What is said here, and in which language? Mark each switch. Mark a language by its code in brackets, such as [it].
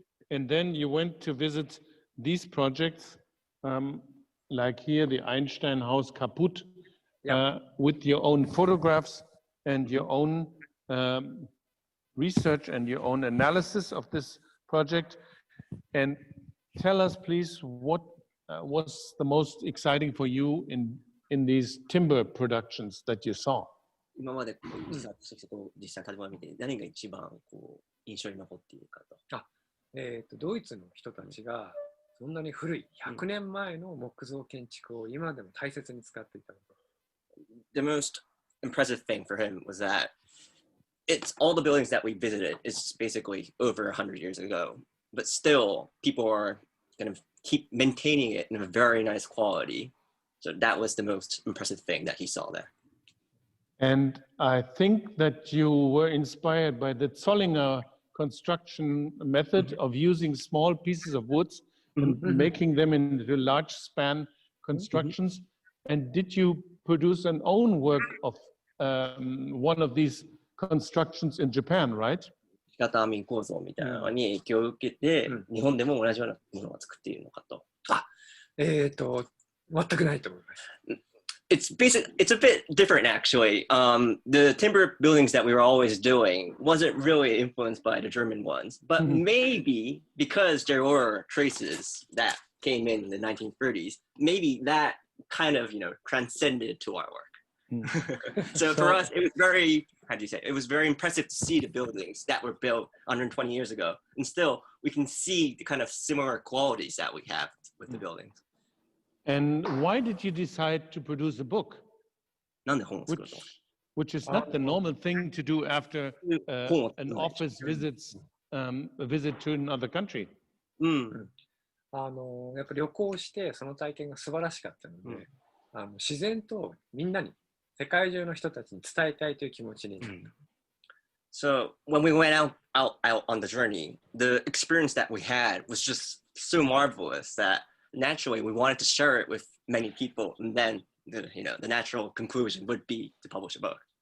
[en] And then you went to visit these projects, like here, the Einstein House Kaputt, with your own photographs and your own research and your own analysis of this project. And tell us, please, what was the most exciting for you in these timber productions that you saw? [ja] 今まで実際建物を見て何が一番印象に残っているかと。ドイツの人たちがそんなに古い100年前の木造建築を今でも大切に使っていたこと。 [en] The most impressive thing for him was that it's all the buildings that we visited is basically over 100 years ago, but still people are going to keep maintaining it in a very nice quality. So that was the most impressive thing that he saw there. And I think that you were inspired by the Zollinger construction method of using small pieces of wood and making them into large span constructions. And did you produce an own work of one of these constructions in Japan, right? [ja] 型網構造みたいなのに影響を受けて、日本でも同じようなものを作っているのかと。全くないと思います。 [en] It's a bit different actually. The timber buildings that we were always doing wasn't really influenced by the German ones, but maybe because there were traces that came in the 1930s, maybe that kind of, transcended to our work. So for us, it was very, it was very impressive to see the buildings that were built 120 years ago. And still, we can see the kind of similar qualities that we have with the buildings. And why did you decide to produce a book? Which is not the normal thing to do after an office visits, a visit to another country. [ja] やっぱり旅行してその体験が素晴らしかったので、自然とみんなに世界中の人たちに伝えたいという気持ちになった。 [en] So when we went out on the journey, the experience that we had was just so marvelous that naturally we wanted to share it with many people, and then the natural conclusion would be to publish a book.